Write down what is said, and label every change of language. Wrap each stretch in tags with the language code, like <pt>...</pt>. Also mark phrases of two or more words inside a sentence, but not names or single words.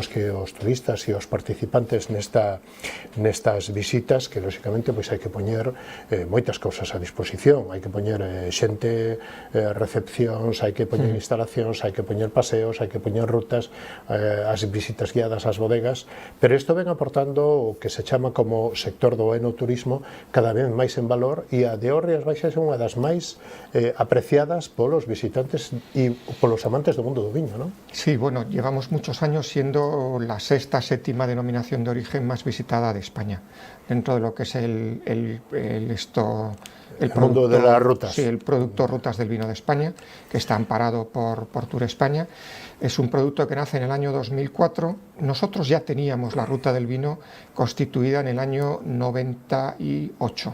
<gl>que os turistas e os participantes nestas visitas, que lóxicamente pois hai que poñer moitas cousas a disposición, hai que poñer xente, recepcións, hai que poñer instalacións, hai que poñer paseos, hai que poñer rutas, as visitas guiadas ás bodegas, pero isto ven aportando o que se chama como sector do enoturismo cada vez máis en valor, e a de Rías Baixas é unha das máis apreciadas polos visitantes e polos amantes do mundo do viño, non?</gl> <es>Sí, bueno, llevamos muchos años siendo la sexta, séptima denominación de origen más visitada de España, dentro de lo que es el mundo de las rutas. Sí, el producto Rutas del Vino de España, que está amparado por Tour España. Es un producto que nace en el año 2004. Nosotros ya teníamos la Ruta del Vino constituida en el año 98.</es>